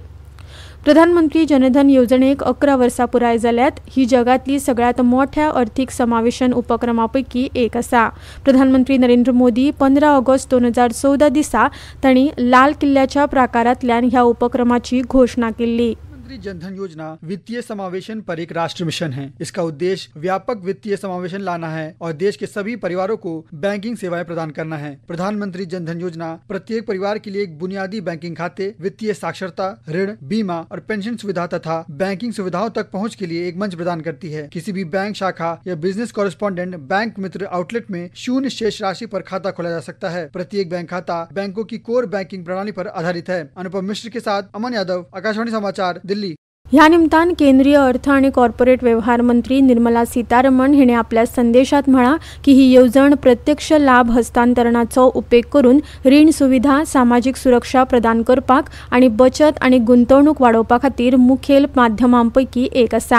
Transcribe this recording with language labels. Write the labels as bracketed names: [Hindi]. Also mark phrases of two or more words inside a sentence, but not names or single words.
[Konkani] प्रधानमंत्री जनधन येवजणेक 11 वर्सां पुराय जाल्यात. ही जगातली सगळ्यात मोठ्या अर्थीक समावेशन उपक्रमांपैकी एक आसा. प्रधानमंत्री नरेंद्र मोदी 15 ऑगस्ट 2014 दिसा तांणी लाल किल्ल्याच्या प्राकारांतल्यान ह्या उपक्रमाची घोषणा केल्ली. [Hindi] जनधन योजना वित्तीय समावेशन पर एक राष्ट्र मिशन है. इसका उद्देश्य व्यापक वित्तीय समावेशन लाना है और देश के सभी परिवारों को बैंकिंग सेवाएं प्रदान करना है. प्रधानमंत्री जनधन योजना प्रत्येक परिवार के लिए एक बुनियादी बैंकिंग खाते, वित्तीय साक्षरता, ऋण, बीमा और पेंशन सुविधा तथा बैंकिंग सुविधाओं तक पहुंच के लिए एक मंच प्रदान करती है. किसी भी बैंक शाखा या [English] business correspondent [Hindi] बैंक मित्र आउटलेट में शून्य शेष राशि पर खाता खोला जा सकता है. प्रत्येक बैंक खाता बैंकों की [English] core banking [Hindi] प्रणाली पर आधारित है. अनुपम मिश्र के साथ अमन यादव, आकाशवाणी समाचार, दिल्ली. [Konkani] ह्या निमतान केंद्रीय अर्थ आनी कॉर्पोरेट व्यवहार मंत्री निर्मला सीतारमण हिणे आपल्या संदेशात म्हळां की ही येवजण प्रत्यक्ष लाभ हस्तांतरणाचो उपेग करून रीण सुविधा, सामाजीक सुरक्षा प्रदान करपाक आनी बचत आनी गुंतवणूक वाडोवपा खातीर मुखेल माध्यमांपैकी एक आसा.